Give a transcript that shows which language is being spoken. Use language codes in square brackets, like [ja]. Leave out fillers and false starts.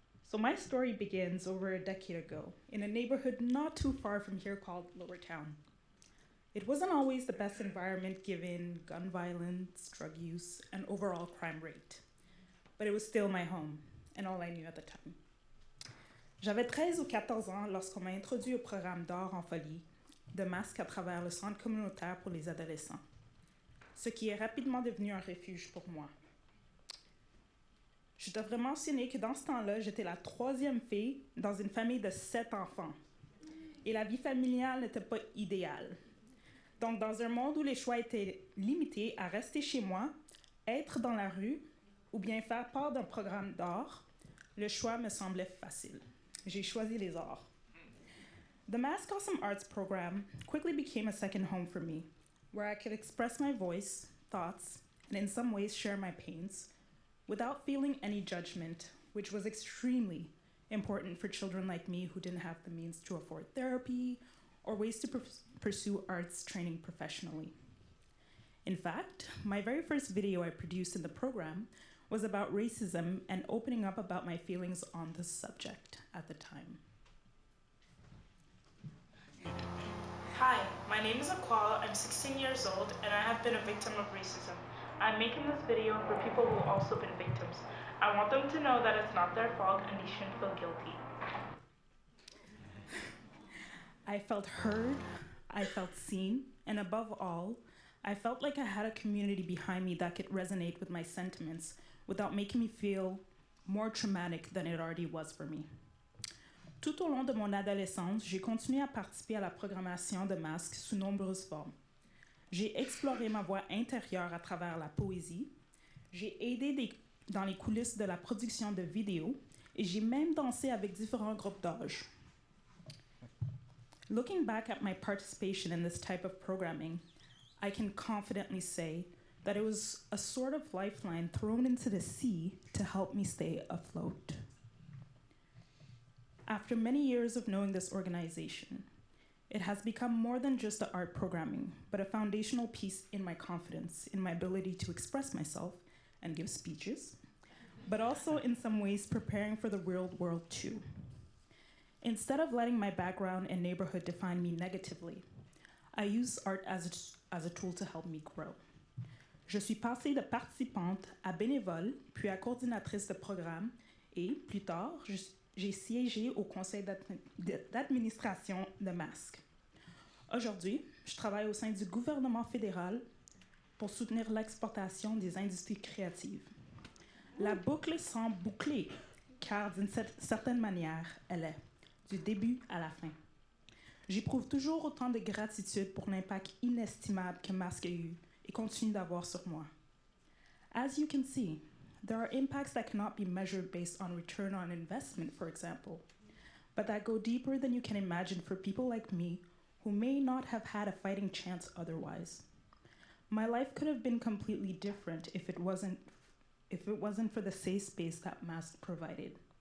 [en] So my story begins over a decade ago in a neighborhood not too far from here called Lower Town. It wasn't always the best environment given gun violence, drug use, and overall crime rate. But it was still my home, and all I knew at the time. [fr] J'avais 13 ou 14 ans lorsqu'on m'a introduit au programme d'art en folie de MASC à travers le centre communautaire pour les adolescents, ce qui est rapidement devenu un refuge pour moi. Je devrais mentionner que dans ce temps-là, j'étais la troisième fille dans une famille de 7 enfants, et la vie familiale n'était pas idéale. Donc, dans un monde où les choix étaient limités à rester chez moi, être dans la rue ou bien faire part d'un programme d'art, le choix me semblait facile. J'ai choisi les arts. [en] The MASC Awesome Arts program quickly became a second home for me, where I could express my voice, thoughts, and in some ways share my pains without feeling any judgment, which was extremely important for children like me who didn't have the means to afford therapy or ways to pursue arts training professionally. In fact, my very first video I produced in the program was about racism and opening up about my feelings on the subject at the time. Hi, my name is Akuol. I'm 16 years old and I have been a victim of racism. I'm making this video for people who have also been victims. I want them to know that it's not their fault and they shouldn't feel guilty. I felt heard, I felt seen, and above all, I felt like I had a community behind me that could resonate with my sentiments without making me feel more traumatic than it already was for me. [fr] Tout au long de mon adolescence, j'ai continué à participer à la programmation de MASC sous nombreuses formes. J'ai exploré ma voix intérieure à travers la poésie, j'ai aidé dans les coulisses de la production de vidéos et j'ai même dansé avec différents groupes d'âge. [en] Looking back at my participation in this type of programming, I can confidently say that it was a sort of lifeline thrown into the sea to help me stay afloat. After many years of knowing this organization, it has become more than just the art programming, but a foundational piece in my confidence, in my ability to express myself and give speeches, but also in some ways preparing for the real world too. Instead of letting my background and neighborhood define me negatively, I use art as a tool to help me grow. [fr] Je suis passée de participante à bénévole, puis à coordinatrice de programme, et plus tard, j'ai siégé au conseil d'administration de MASC. Aujourd'hui, je travaille au sein du gouvernement fédéral pour soutenir l'exportation des industries créatives. La boucle semble bouclée, car d'une certaine manière, elle est, du début à la fin. J'éprouve toujours autant de gratitude pour l'impact inestimable que MASC a eu et continue d'avoir sur moi. [en] As you can see, there are impacts that cannot be measured based on return on investment, for example, but that go deeper than you can imagine for people like me who may not have had a fighting chance otherwise. My life could have been completely different if it wasn't for the safe space that MASC provided.